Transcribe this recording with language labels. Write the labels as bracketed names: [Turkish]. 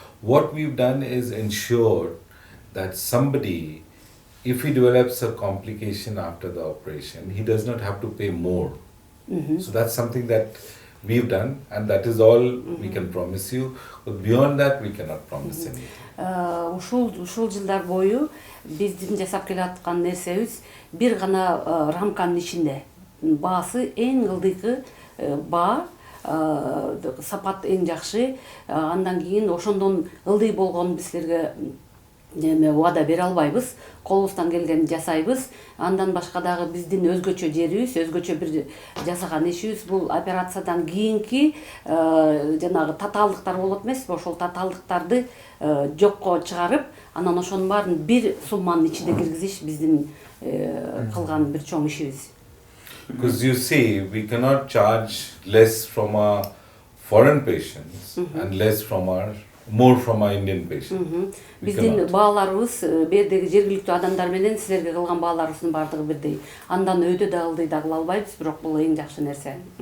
[English] What we've done is ensure that somebody, if he develops a complication after the operation, he does not have to pay more. So that's something that we've done, and that is all we can promise you. But beyond that, we cannot promise anything. [Kyrgyz] Ушул жылдар бою биздин жасап келаткан нерсебиз бир гана рамканын ичинде. Баасы эң ылдыйкы баа, сапат эң жакшы. Андан кийин ошондон ылдый болгон биз силерге вада бере албайбыз. Колубуздан келген жасайбыз. Андан башка дагы биздин өзгөчө жерибиз, өзгөчө бир жасаган ишибиз бул операциядан кийинки жанагы татаалдыктар болот эмеспи? Ошол татаалдыктарды жокко чыгарып, анан ошонун баарын бир сумманын ичинде киргизиш биздин кылган бир чоң ишибиз. [English] Because you see, we cannot charge less from our foreign patients and more from our Indian patients. [Kyrgyz] Биздин бааларыбыз бердеги жергиликтүү адамдар менен силерге кылган бааларыбыздын баардыгы бирдей. Андан өйдө да ылдый да кыла албайбыз, бирок бул эң жакшы нерсе.